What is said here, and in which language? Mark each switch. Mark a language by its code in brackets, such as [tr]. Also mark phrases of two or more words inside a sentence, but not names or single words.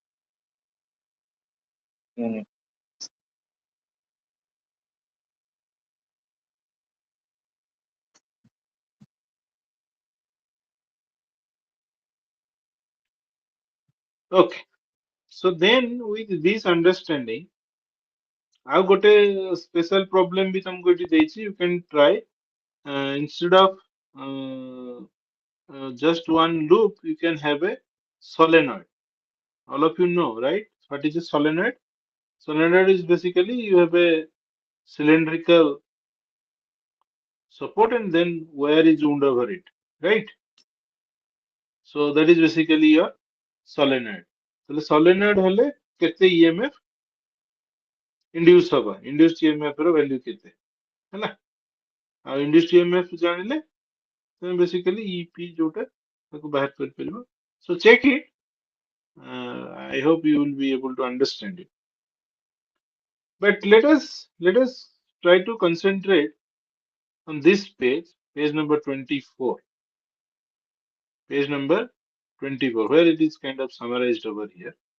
[en] Hmm. Okay. So then with this understanding, [or] ଆଉ ଗୋଟେ [en] special problem [or] ବି ତମକୁ ଏଠି ଦେଇଛି. [en] You can try instead of uh, just one loop, you can have a solenoid. All of you know, right? What is a solenoid? Solenoid is basically you have a cylindrical support and then wire is wound over it, right? So that is basically your solenoid. [or] ତାହେଲେ solenoid ହେଲେ କେତେ [en] EMF induce [or] ହବ? [en] Induced EMF [or] ର value କେତେ? ହେଲା? ଆଉ [en] induced EMF [or] ଜାଣିଲେ ତମେ [en] basically EP [or] ଯୋଉଟା ତାକୁ ବାହାର କରିପାରିବ. [en] So check it. I hope you will be able to understand it. But let us try to concentrate on this page, page number 24. Page number 24, where it is kind of summarized over here.